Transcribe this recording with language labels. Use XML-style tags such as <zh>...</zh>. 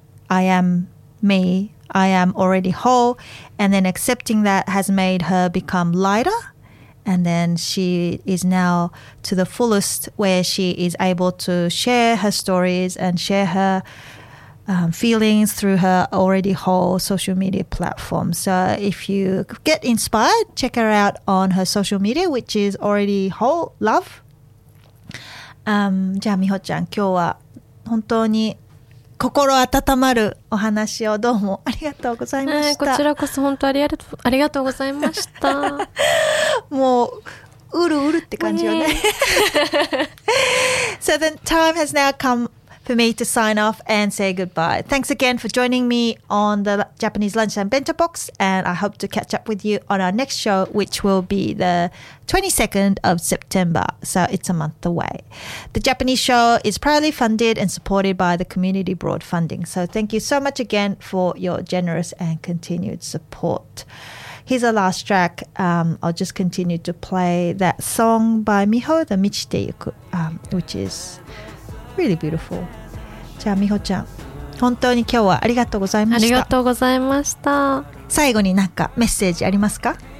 <en>I am me. I am already whole. And then accepting that has made her become lighter, and then she is now to the fullest where she is able to share her stories and share her feelings through her already whole social media platform. So if you get inspired, check her out on her social media, which is already whole love.</en> <ja>じゃあ、みほちゃん、今日は本当に心温まるお話をどうもありがとうございました。こちらこそ本当ありがとうございました。もう、うるうるって感じよね。</ja> <en>So the time has now come for me to sign off and say goodbye. Thanks again for joining me on the Japanese Lunchtime Bento Box, and I hope to catch up with you on our next show, which will be the 22nd of September, so it's a month away. The Japanese show is proudly funded and supported by the Community Broad Funding, so thank you so much again for your generous and continued support. Here's a last track. I'll just continue to play that song by Miho, the Michite Yuku, which is really beautiful.</en> <ja>じゃあ、みほちゃん、本当に今日はありがとうございました。ありがとうございました。最後になんかメッセージありますか？</ja>